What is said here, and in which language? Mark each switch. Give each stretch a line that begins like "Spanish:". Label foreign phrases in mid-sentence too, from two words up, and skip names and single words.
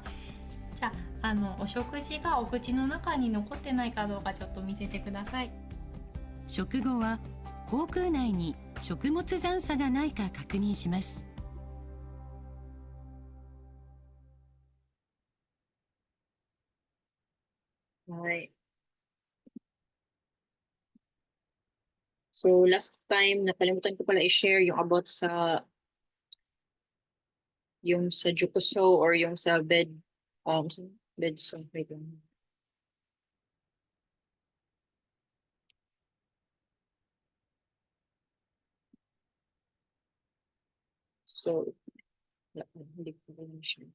Japanese: じゃあ、お食事がお口の中に残ってないかどうかちょっと見せてください。食後は口腔内に食物残差がないか確認します。
Filipino: はい。So
English: last time,
Filipino: nakalimutan ko pala i-share yung about yung sa Jukuso or yung sa bed so wait lang. So hindi ko pa lang share.